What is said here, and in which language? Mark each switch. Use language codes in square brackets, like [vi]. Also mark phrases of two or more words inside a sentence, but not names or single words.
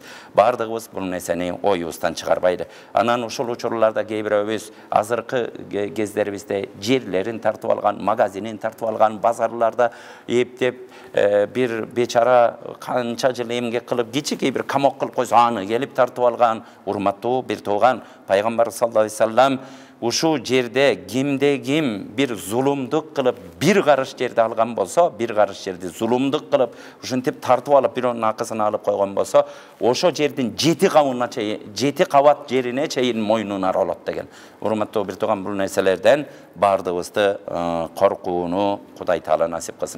[ky] Бардыгыбыз бул нерсени оюбуздан чыгарбайлы. Анан ушул учурларда кээ бирөөбүз азыркы кездерибизде жерлерин тартып алган, магазинин тартып алган, базарларда эптеп бир бечара канча жыл эмгек кылып, кичикей бир камок кылып койсо, аны келип тартып алган. Урматтуу бир тууган, пайгамбар [ar] صلى الله عليه وسلم [ky] ушу жерде кимде-ким бир зулумдук кылып, бир карыш жерди алган болсо, бир карыш жерди зулумдук кылып, ушинтип тартып алып, бирөөнүн акысын алып койгон болсо, ошо жердин 7 кабат жерине чейин мойнун аралат деген. Урматтуу бир тууган, бул нерселерден бардыгыбызды коркууну Кудай Таала насип кылсын.